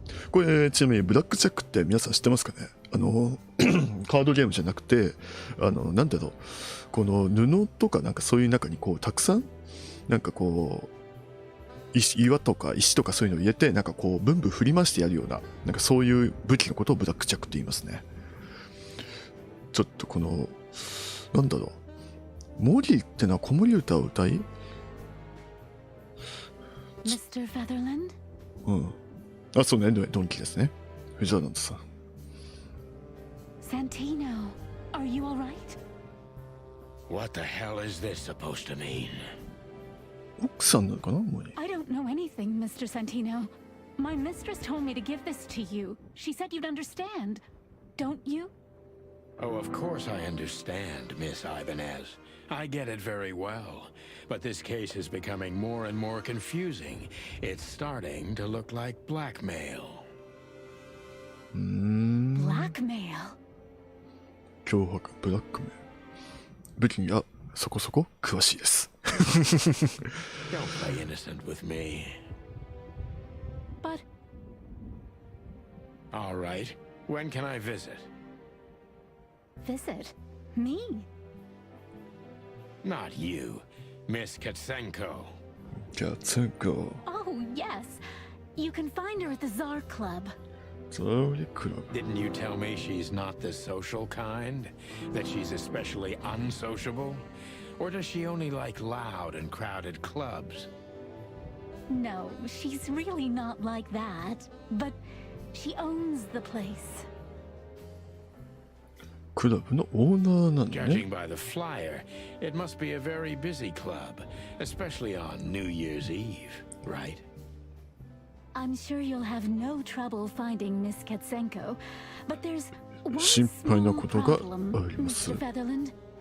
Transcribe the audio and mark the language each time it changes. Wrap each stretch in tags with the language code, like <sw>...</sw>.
<ja>これちなみにブラックジャックって皆さん知ってますかね。カードゲームじゃなくてなんだろう、この布とかなんかそういう中にこうたくさんなんかこう岩とか石とかそういうのを入れてなんかこうブンブン振り回してやるようななんかそういう武器のことをブラックジャックって言いますね。ちょっとこのなんだろう、モリーってのは子守歌を歌い、</ja> <en>Mr. Featherland?</en> <ja>うん、あ、そうね、ドンキですね。フェザーランドさん。</ja> <en>Santino, are you all right? What the hell is this supposed to mean?</en> <ja>奥さんなのかな、モリー。</ja> <en>I don't know anything, Mr. Santino. My mistress told me to give this to you. She said you'd understand. Don't you? Oh, of course I understand, Miss Ibanez. I get it very well. But this case is becoming more and more confusing. It's starting to look like blackmail. Blackmail?</en> <ja>脅迫、ブラックメン。武器にはそこそこ詳しいです。</ja> <en>Don't play innocent with me. But All right. When can I visit? visit me? Not you, Miss Katsenko.</en> <ja>じゃあ、次が、</ja> <en>Oh, yes. You can find her at the Czar Club.</en> <ja>ザーリクラブ。</ja> <en>Didn't you tell me she's not the social kind? That she's especially unsociable? Or does she only like loud and crowded clubs? No, she's really not like that. But she owns the place.</en> <ja>クラブのオーナーなんだね。</ja> <en>Judging by the flyer, it must be a very busy club, especially on New Year's Eve, right? I'm sure you'll have no trouble finding Miss Katsenko, but there's one</en> <ja>心配な</ja> <en>small</en> <ja>ことが</ja> <en>problem,</en> <ja>あります。</ja> <en>Mr. Featherland.</en>